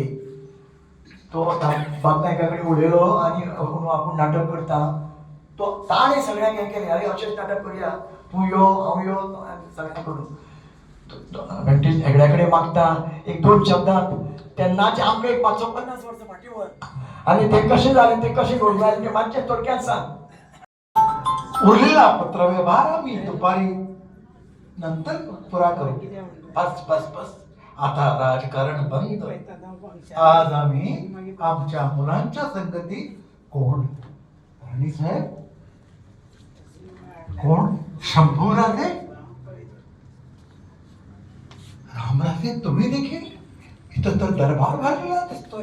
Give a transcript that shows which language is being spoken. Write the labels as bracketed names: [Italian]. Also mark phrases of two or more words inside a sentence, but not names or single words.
[Konkani] तो बापनायका कडेन उलयलो आनी आपूण नाटक करता. तो ताणें सगळ्यांक हें केलें, अरे अशेंच नाटक करुया, तूं यो हांव यो सगळ्यांक करून व्यंकटेश हेगड्या कडेन मागता एक दोन शब्दांत. तेन्नाचे आमकां एक 50 वर्सां फाटीं व्हर आनी तें कशें जालें, तें कशें घडूंक जालें तें मातशें थोडक्यात सांग. [Marathi] उरलेला पत्रव्यवहार आम्ही दुपारी नंतर पुरा करू. बस बस बस, आता राजकारण बंद. आज आम्ही आमच्या मुलांच्या संगती कोण राणी साहेब, कोण शंभूराजे, रामराजे, तुम्ही देखील इथं तर दरबार भरलेला दिसतोय.